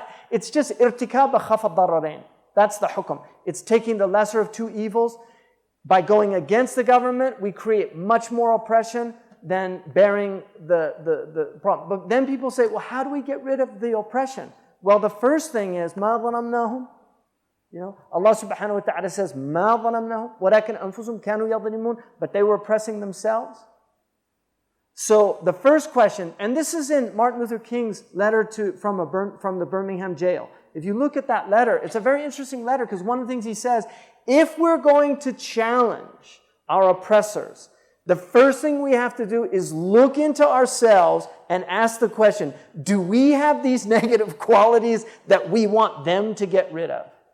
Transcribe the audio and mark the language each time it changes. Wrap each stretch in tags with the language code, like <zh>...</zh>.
<en>It's just</en> <ar>irtikab khaf ad-dararain.</ar> <en>That's the hukum. It's taking the lesser of two evils. By going against the government, we create much more oppression than bearing the problem. But then people say, well, how do we get rid of the oppression? Well, the first thing is,</en> <ar>مَا ظَلَمْنَاهُمْ. Allah subhanahu wa ta'ala says, مَا ظَلَمْنَاهُمْ وَلَكِنْ أَنفُسُهُمْ كَانُوا يَظْلِمُونَ.</ar> <en>But they were oppressing themselves. So the first question, and this is in Martin Luther King's letter from the Birmingham jail. If you look at that letter, it's a very interesting letter because one of the things he says, if we're going to challenge our oppressors, the first thing we have to do is look into ourselves and ask the question, do we have these negative qualities that we want them to get rid of?</en>